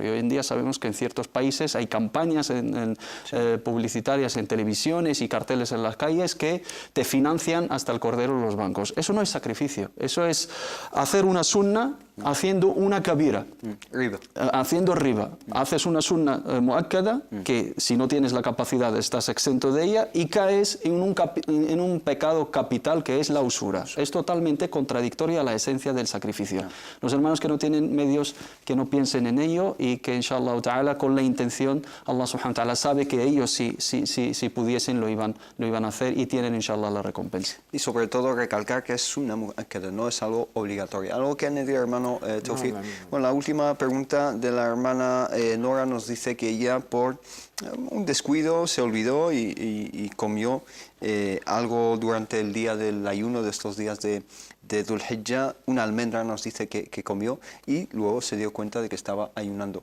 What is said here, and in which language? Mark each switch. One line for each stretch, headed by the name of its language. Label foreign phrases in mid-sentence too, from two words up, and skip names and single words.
Spanish: Y hoy en día sabemos que en ciertos países hay campañas publicitarias en televisiones y carteles en las calles que te financian hasta el cordero los bancos. Eso no es sacrificio, eso es hacer una sunna haciendo una kabira, haciendo riba. Haces una
Arabic: سنة مؤكدة,
Spanish: que si no tienes la capacidad estás exento de ella, y caes en un pecado capital que es la usura. Es totalmente contradictoria a la esencia del sacrificio. Los hermanos que no tienen medios, que no piensen en ello, y que
Arabic: إن شاء الله تعالى
Spanish: con la intención, Allah
Arabic: سبحانه وتعالى
Spanish: sabe que ellos si pudiesen lo iban a hacer, y tienen inshallah la recompensa. Y sobre todo recalcar que es
Arabic: سنة مؤكدة,
Spanish: no es algo obligatorio. Algo que añadir, hermano Tawfiq. Bueno, la última pregunta de la hermana Nora nos dice que ella por un descuido se olvidó y comió algo durante el día del ayuno de estos días de Dhul Hijjah, una almendra nos dice que comió, y luego se dio cuenta de que estaba ayunando.